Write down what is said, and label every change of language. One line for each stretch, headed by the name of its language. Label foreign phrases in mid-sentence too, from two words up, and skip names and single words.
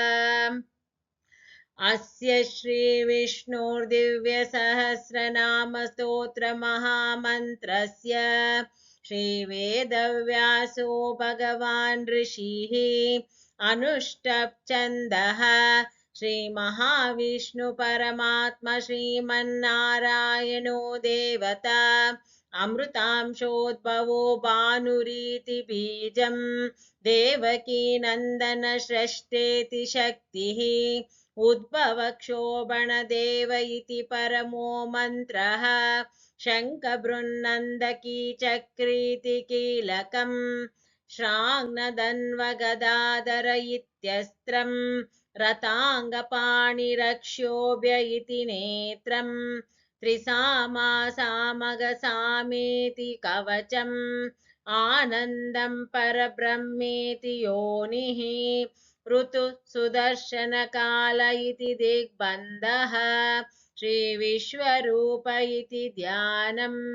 Sanskrit: ಅಸ್ಯ ಶ್ರೀ ವಿಷ್ಣೋರ್ ದಿವ್ಯ ಸಹಸ್ರನಾಮ ಸ್ತೋತ್ರ ಮಹಾಮಂತ್ರಸ್ಯ ಶ್ರೀ ವೇದವ್ಯಾಸೋ ಭಗವಾನ್ ಋಷಿಃ ಅನುಷ್ಟಪ್ ಛಂದಃ ಶ್ರೀ ಮಹಾವಿಷ್ಣು ಪರಮಾತ್ಮ ಶ್ರೀಮನ್ನಾರಾಯಣೋ ದೇವತಾ ಅಮೃತಾಂಶೋದ್ಭವೋ ಭಾನುರೀತಿ ಬೀಜಂ ದೇವಕೀ ನಂದನ ಷಷ್ಟೇತಿ ಶಕ್ತಿಃ उद्भवक्षोभणदेव इति परमो मन्त्रः शङ्खबृन्नन्दकी चक्रीति कीलकम् श्राङ्नदन्वगदाधर इत्यस्त्रम् रताङ्गपाणिरक्षोभ्य इति नेत्रम् त्रिसामासामगसामेति कवचम् आनन्दं परब्रह्मेति योनिः ऋतु सुदर्शनकाल इति दिग्बन्धः श्रीविश्वरूप इति ध्यानम्